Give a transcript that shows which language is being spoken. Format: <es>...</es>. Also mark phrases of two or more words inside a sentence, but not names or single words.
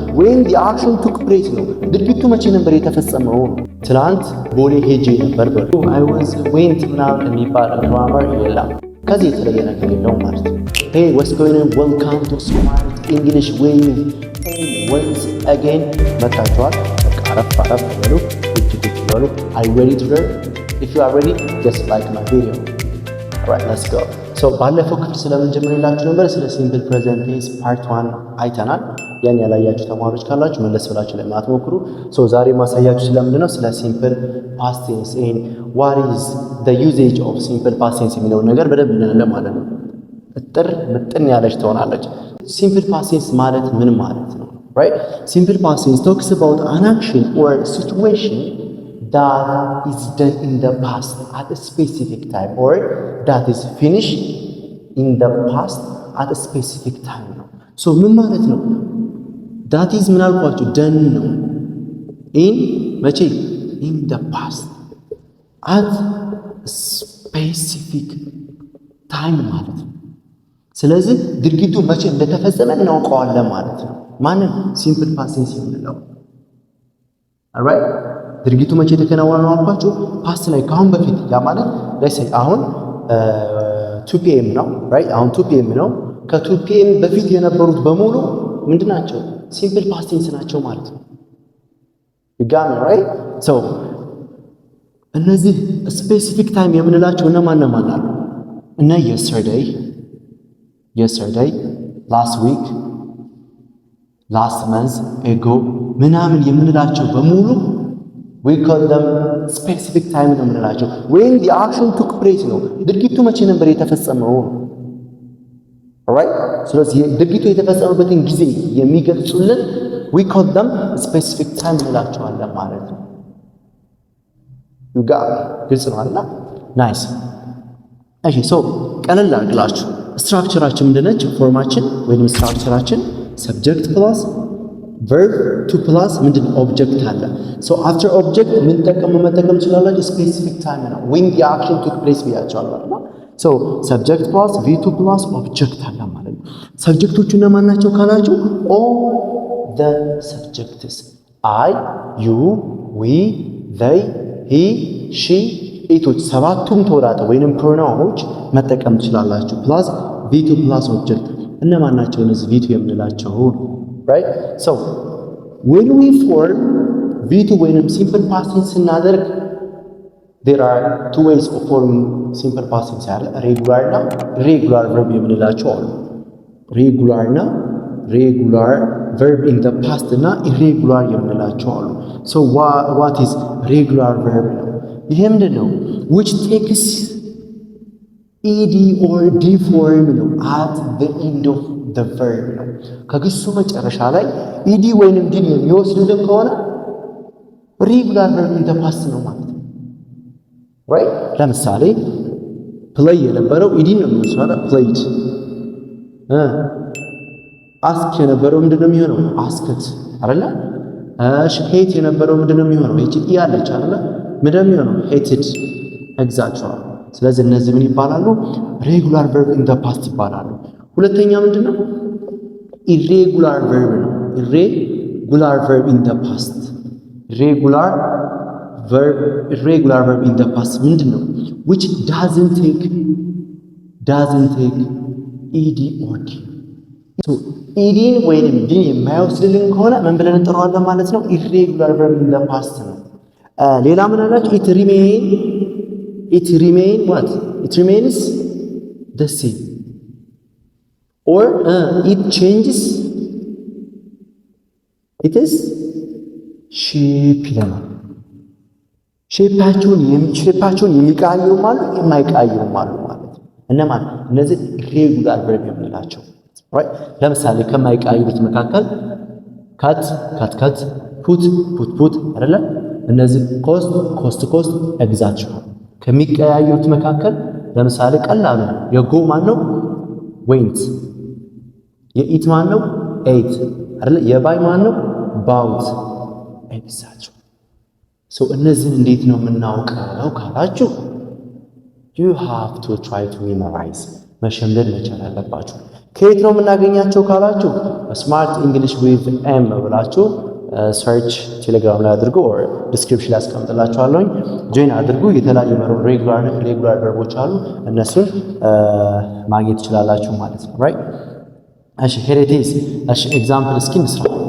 <en>when the action took place</en> <am>ነው። ድርጊቱ መቼ ነበር የተፈጸመው? ትናንት ቦሌ ሄጄ ነበር በሉ።</am> <en>I was went</en> <am>ምናምን የሚባል ግራመር የለም። ከዚህ የተለየ ነገር የለውም ማለት ነው።</am> <en>Hey, what's going on? Welcome to Smart English with once again</en> <am>መጣችኋል። አረፍ በሉ በሉ።</am> <en>Are you ready to learn? If you are ready, just like my video. Alright, let's go.</en> <am>So ባለፈው ክፍል ስለምን ጀምሬላችሁ ነበር? ስለ</am> <en>simple present tense part 1</en> <am>አይተናል። ያን ያላያችሁ ተማሪዎች ካላችሁ መለስ ብላችሁ ለማየት ሞክሩ። ሶ ዛሬ ማሳያችሁ ስለምንድነው? ስለ</am> <en>simple past tense and what is the usage of simple past tense</en> <am>የሚለውን ነገር በደንብ እናያለን ማለት ነው። እጥር ምጥን ያለች ትሆናለች።</am> <en>simple past tense</en> <am>ማለት ምን ማለት ነው?</am> <en>Right? Simple past tense talks about an action or situation that is done in the past at a specific time or that is finished in the past at a specific time</en> <am>ነው። ሶ ምን ማለት ነው?</am> <en>that is</en> <am>ምን አልኳችሁ? done ነው in መቼ?</am> <en>in the past at a specific time</en> <am>ማለት ነው። ስለዚህ ድርጊቱ መቼ እንደተፈጸመ እናውቀዋለን ማለት ነው። ማንን?</am> <en>simple past tense</en> <am>የምንለው። alright ድርጊቱ መቼ የተከናወነ ነው አልኳችሁ? ፓስት ላይ ካሁን በፊት ያ ማለት ለሰይ አሁን 2 PM ነው right? አሁን 2 PM ነው። ከ2 PM በፊት የነበሩት በሙሉ ምንድናቸው?</am> <en>simple past tense</en> <am>ናቸው ማለት ነው። ይጋም right? so እነዚህ</am> <en>specific time</en> <am>የምንላቸው እነማን አሉ? እና</am> <en>yesterday last week last month ago</en> <am>ምናምን የምንላቸው በሙሉ</am> <en>we call them specific time</en> <am>ነው የምንላቸው።</am> <en>when the action took place</en> <am>ነው ድርጊቱ መቼ ነበር የተፈጸመው። alright ስለዚህ ድርጊቱ የተፈጸመበትን ጊዜ የሚገልጹልን</am> <en>we call them specific time</en> <am>እንላቸዋለን ማለት ነው።</am> <en>you got</en> <am>ግልጽ ነው አይደል? nice እሺ ሶ ቀለል አድርጋችሁ ስትራክቸራችን ምንድነች? ፎርማችን ወይንም ስትራክቸራችን</am> <en>subject plus verb to plus</en> <am>ምንድን ኦብጀክት አለ።</am> <en>so after object</en> <am>ምን መጠቀም ትችላላችሁ?</am> <en>specific time</en> <am>ነው</am> <en>when the action took place</en> <am>ብያቸዋለሁ አይደል?</am> <en>so subject plus v2 plus object</en> <am>አለ ማለት ነው። ሰብጀክቶቹ እነማን ናቸው ካላችሁ</am> <en>all the subjects I you we they he she</en> <am>ኢቶች ሰባቱም ተወዳተ ወይንም ፕሮናውኖች መጠቀም ትችላላችሁ።</am> <en>plus v2 plus object</en> <am>እነማን ናቸው?</am> <en>እነዚህ v2 የምንላቸው right? so when we form v2 ወይንም simple past tense ስናደርግ there are two ways of forming simple past tense ያለ regular እና irregular verb</en> <am>የምንላቸው አሉ።</am> <en>regular verb in the past እና irregular</en> <am>የምንላቸው አሉ።</am> <en>so what is regular verb ነው?</en> <am>ይሄ ምንድን ነው?</am> <en>which takes ed or d form ነው at the end of the verb ነው።</en> <am>ከግሱ መጨረሻ ላይ ed ወይንም d የሚወስድልን ከሆነ regular verb in the past ነው ማለት ነው።</am> <en>right?</en> <am>ለምሳሌ play የነበረው ed ነው የሚወስደው played። ask የነበረው ምንድነው የሚሆነው? asked አይደለ? hate የነበረው ምንድነው የሚሆነው? ht ያለች አይደለ? ምንድነው የሚሆነው? hated exactly። ስለዚህ እነዚህ ምን ይባላሉ?</am> <en>regular verb in the past</en> <am>ይባላሉ። ሁለተኛ ምንድነው?</am> <en>irregular verb ነው። irregular verb in the past irregular verb in the past ምንድነው? which doesn't take ed or d so</en> <am>ed ወይንም d የማይወስድልን ከሆነ ምን ብለን እንጠራዋለን ማለት ነው?</am> <en>irregular verb in the past</en> <am>ነው። ሌላ ምን አላችሁ?</am> <en>it remains the same or it changes it is shape</en> <am>ይለናል። ሼፓቸውን የሚቀያየሩም አሉ የማይቀያየሩም አሉ ማለት ነው። እነማን? እነዚህ</am> <en>irregular verb</en> <am>የምንላቸው right? ለምሳሌ ከማይቀያየሩት መካከል</am> <en>cut put</en> <am>አይደለ? እነዚህ cost exactly። ከሚቀያየሩት መካከል ለምሳሌ ቀላሉ የጎ ማን ነው? went። የኢት ማን ነው? ate አይደለ? የባይ ማን ነው? bought exactly። so እነዚህን እንዴት ነው የምናውቀው ካላችሁ</am> <en>you have to try to memorize</en> <am>መሸምደድ መቻል አለባችሁ። ከየት ነው የምናገኛቸው ካላችሁ ስማርት እንግሊሽ ዊዝ ኤም ብላችሁ ሰርች ቴሌግራም ላይ አድርጉ</am> <en>or description</en> <am>ላይ አስቀምጥላችኋለሁ። ጆይን አድርጉ። የተለያዩ ሬጉላር ቨርቦች አሉ እነሱን ማግኘት ትችላላችሁ ማለት ነው። ራይት እሺ</am> <en>here it is።</en> <am>እሺ ኤግዛምፕል እስኪ እንስራ።</am>